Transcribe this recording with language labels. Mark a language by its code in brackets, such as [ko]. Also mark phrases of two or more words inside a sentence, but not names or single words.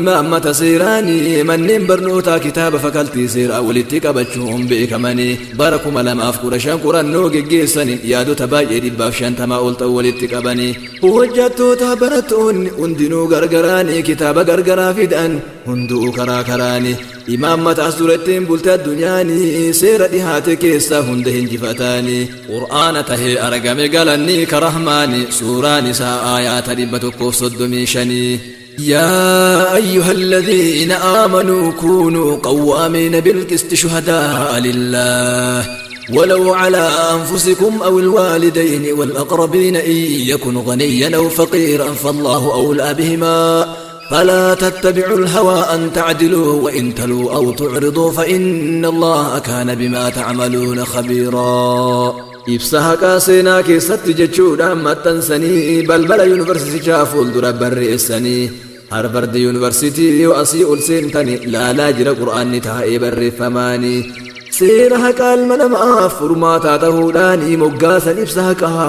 [om] maammata seeraanii manneen barnootaa kitaaba fakaltii seeraa walitti qabachuun beekamanii bara 2015 qorannoo geggeessaniin yaadota baay'ee 150 ol ta'u walitti qabanii hojjettoota barattoonni hundinuu gargaraanii kitaaba gargaraa fidan hunduu karaa karaanii imaammataas durattiin bulte addunyaanii seera dhihaate keessaa hunda hinjifataanii qur'aana tahee argame galanni karahmaanii suuraan isaa aayaata [ar] 135 يا أيها الذين آمنوا كونوا قوامين بالقسط شهداء لله ولو على أنفسكم أو الوالدين والأقربين إن يكن غنيا أو فقيرا فالله أولى بهما فلا تتبعوا الهوى أن تعدلوا وإن تلوا أو تعرضوا فإن الله كان بما تعملون خبيرا [om] ibsa haqaa seenaa keessatti jechuudhaan maxxansanii balbala yuunivarsiitichaa fuuldura barreessanii Harvard University yoo asii ol seentani laalaa jira qur'aanni taa'ee barreeffamaanii seera haqaa ilma namaaf furmaataa ta'uudhaanii moggaasan ibsa haqaa